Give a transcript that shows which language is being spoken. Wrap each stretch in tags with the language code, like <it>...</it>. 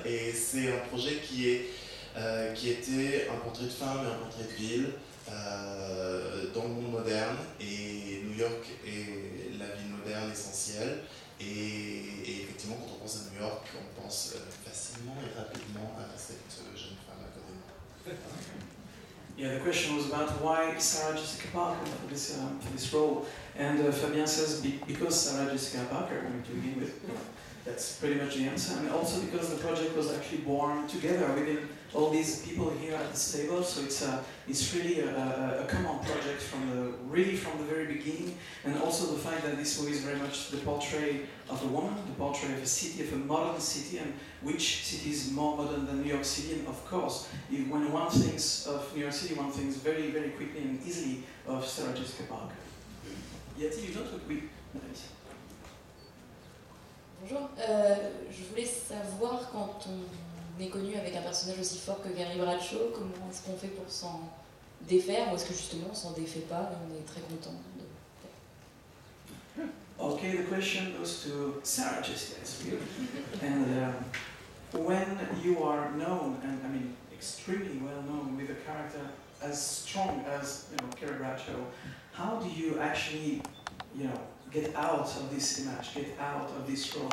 <fr>Et c'est un projet qui était un portrait de femme et un portrait de ville dans le monde moderne, et New York est la ville moderne essentielle. Et effectivement, quand on pense à New York, on pense facilement et rapidement à cette jeune femme à côté de nous.</fr> <en>Yeah, the question was about why Sarah Jessica Parker for this role, and Fabien says because Sarah Jessica Parker, to begin with. That's pretty much the answer, and also because the project was actually born together within all these people here at this table. So it's really a common project from the very beginning, and also the fact that this movie is very much the portrait of a woman, the portrait of a city, of a modern city, and which city is more modern than New York City. And of course, when one thinks of New York City, one thinks very, very quickly and easily of Sarah Jessica Parker.</en> <fr>Y a-t-il une autre? Oui. Bonjour, je voulais savoir, quand on est connu avec un personnage aussi fort que Carrie Bradshaw, comment est-ce qu'on fait pour s'en défaire, ou est-ce que justement on s'en défait pas et on est très content de...</fr> <en>Okay, the question goes to Sarah Jessica, and when you are known, and I mean extremely well known, with a character as strong as Carrie Bradshaw, how do you actually get out of this image, get out of this role?</en>